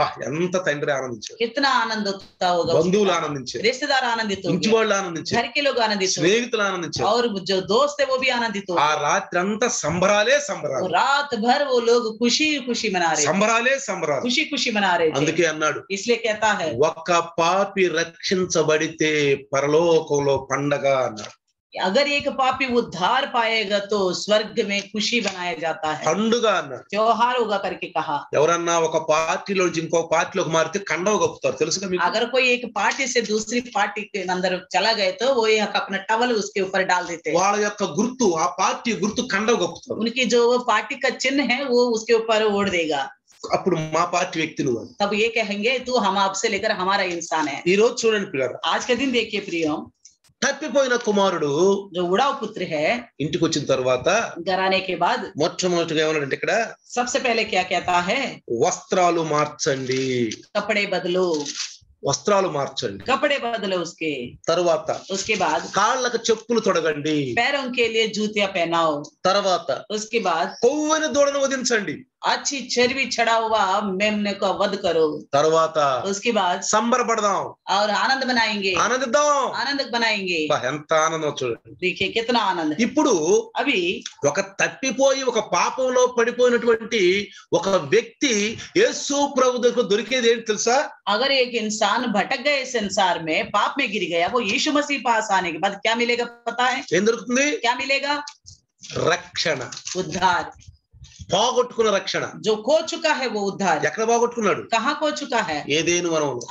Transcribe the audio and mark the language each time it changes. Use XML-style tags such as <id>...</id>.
<hi>आया।</hi> <te>ఎంత తండ్రి ఆనందించాడు,</te> <hi>कितना आनंद होता होगा,</hi> <te>బంధువులు ఆనందించారు,</te> <hi>रिश्तेदार आनंदित हो</hi> <te>ఇంటి</te> <hi>गए,</hi> <te>వాళ్ళు ఆనందించారు,</te> <hi>घर के लोग आनंदित हो गए,</hi> <te>స్నేహితులు ఆనందించారు.</te> <hi>और जो दोस्त है वो भी आनंदित हो</hi> <te>ఆ</te> <hi>गए।</hi> <te>రాత్రి అంతా సంబరాలే సంబరాలు,</te> <hi>रात भर वो लोग खुशी खुशी मना रहे,</hi> <te>సంబరాలే సంబరాలు.</te> <hi>खुशी खुशी मना रहे थे।</hi> <te>అందుకే అన్నాడు,</te> <hi>इसलिए कहता है,</hi> <te>ఒక్క పాపి రక్షించబడితే పరలోకంలో పండగ అన్నాడు.</te> <hi>अगर एक पापी उद्धार पाएगा तो स्वर्ग में खुशी बनाया जाता है,</hi> <te>పండుగ అన్నాడు.</te> <hi>त्योहार होगा करके कहा।</hi> <te>ఎవరన్నా ఒక పార్టీలో నుంచి ఇంకో పార్టీలోకి మారితే కండవ కప్పుతారు, తెలుసుగా మీకు?</te> <hi>अगर कोई एक पार्टी से दूसरी पार्टी के अंदर चला गए तो वो एक अपना टवल उसके ऊपर डाल देते हैं,</hi> <te>వాళ్ళ యొక్క గుర్తు, ఆ పార్టీ గుర్తు కండవ కప్పుతారు.</te> <hi>उनकी जो पार्टी का चिन्ह है वो उसके ऊपर ओढ़ देगा।</hi> <te>అప్పుడు మా పార్టీ వ్యక్తి నువ్వు అని.</te> <hi>तब ये कहेंगे तू हम आपसे लेकर हमारा इंसान है।</hi> <te>ఈ రోజు చూడండి పిల్లలు,</te> <hi>आज के दिन देखिए प्रियो,</hi> <te>తప్పిపోయిన కుమారుడు</te> <hi>जो उड़ाव पुत्र है</hi> <te>ఇంటికి వచ్చిన తర్వాత</te> <hi>घर आने के बाद</hi> <te>మొట్టమొదటిగా ఏమన్నాడంటే, ఇక్కడ</te> <hi>सबसे पहले क्या कहता है,</hi> <te>వస్త్రాలు మార్చండి,</te> <hi>कपड़े बदलो,</hi> <te>వస్త్రాలు మార్చండి.</te> <hi>कपड़े बदलो उसके।</hi> <te>తర్వాత</te> <hi>उसके बाद</hi> <te>కాళ్ళకు చెప్పులు తొడగండి,</te> <hi>पैरों के लिए जूतियां पहनाओ।</hi> <te>తర్వాత</te> <hi>उसके बाद</hi> <te>కొవ్వని దూడను వధించండి,</te> <hi>अच्छी चर्बी चढ़ा हुआ मेमने को वध करो।</hi> <te>తర్వాత</te> <hi>उसके बाद</hi> <te>సంబరపడదాం,</te> <hi>और आनंद बनाएंगे,</hi> <te>ఆనందిద్దాం.</te> <hi>आनंद बनाएंगे।</hi> <te>బా, ఎంత ఆనందం చూడండి.</te> <hi>देखिए कितना आनंद है।</hi> <te>ఇప్పుడు</te> <hi>अभी</hi> <te>ఒక తప్పిపోయి ఒక పాపంలో పడిపోయినటువంటి ఒక వ్యక్తి యేసు ప్రభు దగ్గర దొరికేది ఏంటి తెలుసా?</te> <hi>अगर एक इंसान भटक गए संसार में, पाप में गिर गया, वो यीशु मसीह पास आने के बाद क्या मिलेगा पता है?</hi> <te>ఏం దొరుకుతుంది?</te> <hi>क्या मिलेगा?</hi> <te>రక్షణ.</te> <hi>उद्धार।</hi> <te>పోగొట్టుకున్న రక్షణ.</te> <hi>जो खो चुका है वो उद्धार</hi> <te>ఎక్కడ పోగొట్టుకున్నాడు?</te> <hi>कहाँ खो चुका है?</hi> <te>ఏదేను వనంలో.</te>